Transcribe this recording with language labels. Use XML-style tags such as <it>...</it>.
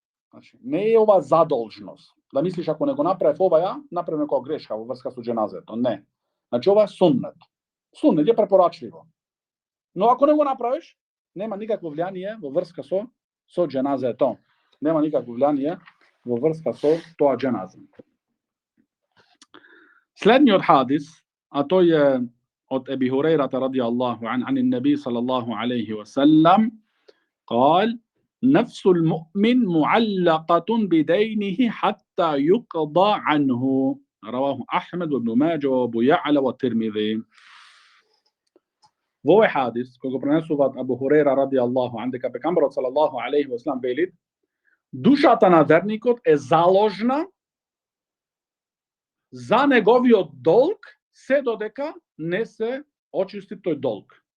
<mk>Значи не е ова задолжност. Да мислиш ако не го направив ова направив некоја грешка во врска со дженазето, не. Значи ова е суннет. Суннет е препорачливо. Но ако не го направиш, нема никакво влијание во врска со дженазето. Нема никакво влијание во врска со тоа дженаза. Следниот хадис, а тој е</mk> <ar>od Ebi Hurajrata radijallahu an an-nabi sallallahu alayhi wa sallam قال نفس المؤمن معلقة بدينه حتى يقضى عنه رواه أحمد وابن ماجه وابو يعلى والترمذي.</ar> <mk>Во овој хадис кој го пренесуваат Абу Хурейра радијаллаху ан, дека пекамберот салаллаху алейхи ва салам вели, душата на верникот е заложна за неговиот долг се додека не се очисти тој долг.</mk>